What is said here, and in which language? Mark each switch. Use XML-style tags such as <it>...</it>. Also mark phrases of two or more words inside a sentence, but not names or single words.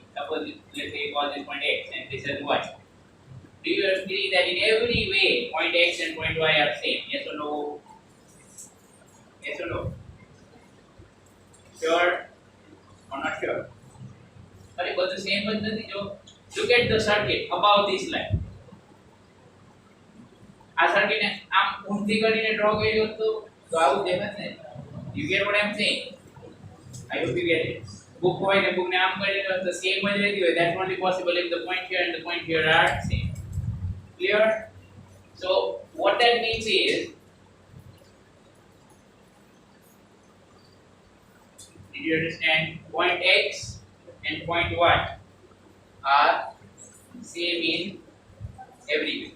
<en>Suppose let's say call this point X and this is Y. Do you agree that in every way point X and point Y are same? Yes or no? Yes or no? Sure or not sure? Sorry, but the same but nothing. Look at the circuit above this line.</en> <gu>આ circuit ને આમ ઊંધી કરીને ડ્રો કર્યો તો આવું દેખાશે ને.</gu> <en>You get what I'm saying? I hope you get it.</en> <gu>Book હોય ને book ને આમ કરીને તો same જ રહેતી હોય.</gu> <en>That's only possible if the point here and the point here are same. Clear? So what that means is, did you understand? Point X and point Y are same in every way.</en>